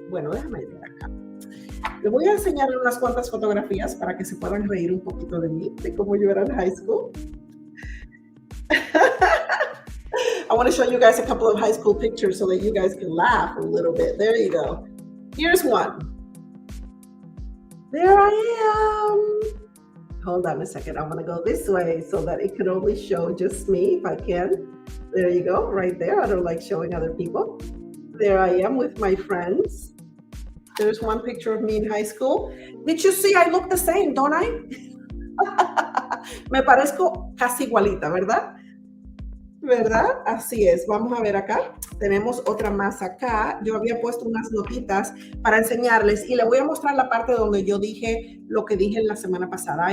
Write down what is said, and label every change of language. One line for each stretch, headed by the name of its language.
Spanish: Bueno, déjame ir acá. Le voy a enseñar unas cuantas fotografías para que se puedan reír un poquito de mí, de cómo yo era en high school.
English: I want to show you guys a couple of high school pictures so that you guys can laugh a little bit. There you go. Here's one. There I am. Hold on a second. I'm going to go this way so that it can only show just me if I can. There you go, right there. I don't like showing other people. There I am with my friends. There's one picture of me in high school. Did you see I look the same, don't I?
Spanish: Me parezco casi igualita, ¿verdad? ¿Verdad? Así es. Vamos a ver acá. Tenemos otra más acá. Yo había puesto unas notitas para enseñarles y le voy a mostrar la parte donde yo dije lo que dije la semana pasada.